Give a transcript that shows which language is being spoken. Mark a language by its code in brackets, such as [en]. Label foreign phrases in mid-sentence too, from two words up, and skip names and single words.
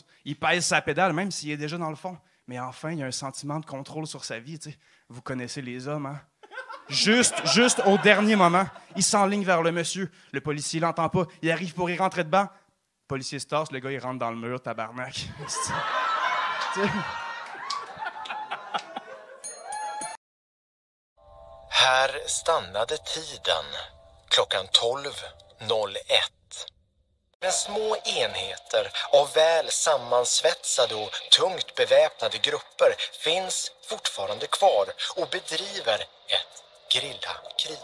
[fr] Il pèse sa pédale, même s'il est déjà dans le fond. Mais enfin, il y a un sentiment de contrôle sur sa vie, tu sais. Vous connaissez les hommes, hein? Juste au dernier moment, il s'enligne vers le monsieur. Le policier l'entend pas. Il arrive pour y rentrer dedans. Le policier se tasse, le gars, il rentre dans le mur, tabarnak. [sv] Här stannade tiden, klockan 12:01. Men små enheter av väl sammansvetsade och tungt beväpnade grupper finns fortfarande kvar och bedriver ett gerillakrig.